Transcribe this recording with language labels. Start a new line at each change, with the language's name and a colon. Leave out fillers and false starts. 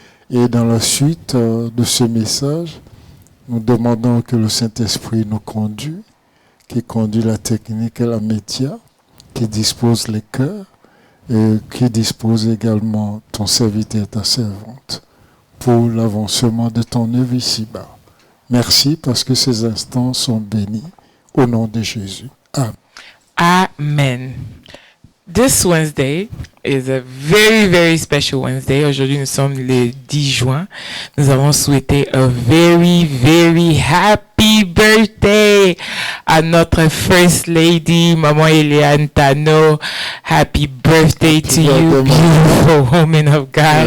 French: Et dans la suite de ce message, nous demandons que le Saint-Esprit nous conduise, qui conduit la technique et la média, qui dispose les cœurs et qui dispose également ton serviteur et ta servante pour l'avancement de ton œuvre ici-bas. Merci parce que ces instants sont bénis au nom de Jésus. Amen. Amen.
English: This Wednesday is a very, very special Wednesday.
French: Aujourd'hui, nous sommes le 10 juin. Nous avons souhaité
English: a very, very happy birthday
French: à notre First Lady, Maman Eliane Tano.
English: Happy birthday to you, beautiful woman of God.